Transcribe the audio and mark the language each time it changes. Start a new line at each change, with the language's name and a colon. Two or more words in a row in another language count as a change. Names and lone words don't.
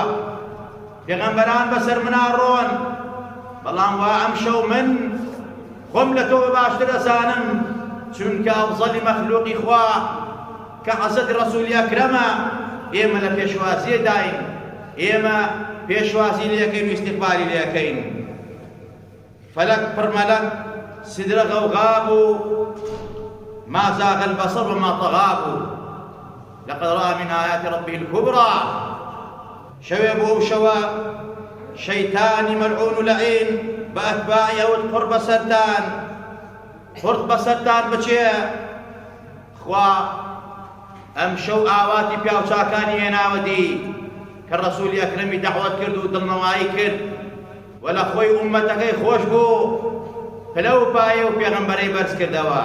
Central Kurdish: پێغەمبەران بەسەر مناڕۆن، بەڵام وا ئەم شەو من خۆم لە تۆ باشتر ئەزانم، چونکە ئەفزەلی مەخلوقی خوا کە حەزەتی ڕەسوولی ئەکرەمە ئێمە لە پێشوازیە داین، ئێمە پێشوازی لێەکەین و ئیستیقبالی لێەکەین. فەلەک پڕمەلەک سدرە غەوغا بوو،
Arabic: ما زاغ البصر وما طغى بوو. لقد رأى من آيات ربه الكبرى.
Central Kurdish: شەوێ بوو ئەو شەوە شەیتانی مەلعون و لەعین بە ئەتباعی ئەوت قڕ بەسەرتان، قورت بەسەرتان بچێ. خوا ئەم شەو ئاواتی پیاوچاکانی هێناوە دی کە ڕەسوولی ئەکرەمی دەعوەت کرد و دڵنەوایی کرد و لە خۆی ئوممەتەکەی خۆش بوو، پلە و پایە و پێغەمبەرەی بەرز کردەوە.